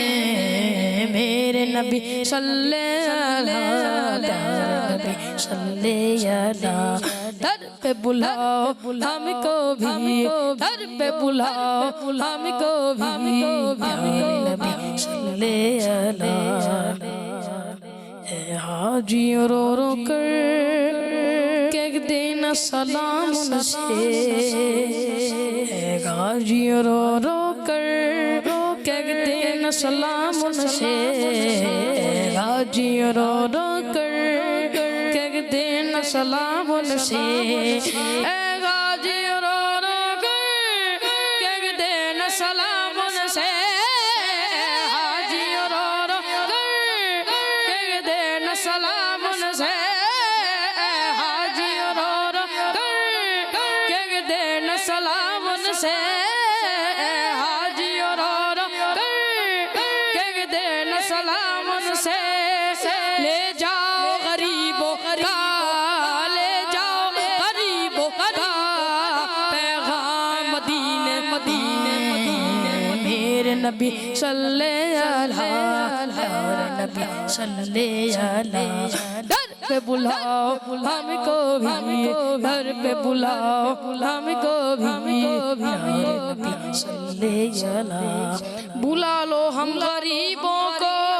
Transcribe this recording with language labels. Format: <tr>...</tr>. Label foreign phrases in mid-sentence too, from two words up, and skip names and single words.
<ur>میرے نبی</ur> <ar>صلی اللہ</ar> <ur>نبی</ur> <ar>صلی اللہ</ar> <ur>در پہ بلاؤ ہم کو بھی در پہ بلاؤ ہم کو بھی میرے نبی</ur> <ar>صلی اللہ</ar> <ur>اے حاجی رو رو کر کہہ دینا سلام ان سے اے حاجی رو رو کر کہہ دینا سلام ان سے اے حاجی رو رو کر کہہ دینا سلام ان سے اے حاجی رو رو کر کہہ دینا سلام ان سے حاجی رو رو کر کہہ دینا سلام ان سے حاجی رو رو کر کہہ دینا سلام ان سے حاجی رو رو کر کہہ دینا سلام ان سے لے جاؤ غریبوں کا لے جاؤ غریبوں کا پیغام مدینے مدینے میرے نبی</ur> <ar>صلی اللہ</ar> <ur>نبی</ur> <ar>صلی اللہ</ar> <ur>در پہ بلاؤ ہم کو بھی در پہ بلاؤ ہم کو بھی میرے نبی</ur> <ar>صلی اللہ</ar> <ur>بلا لو ہم غریبوں کو</ur>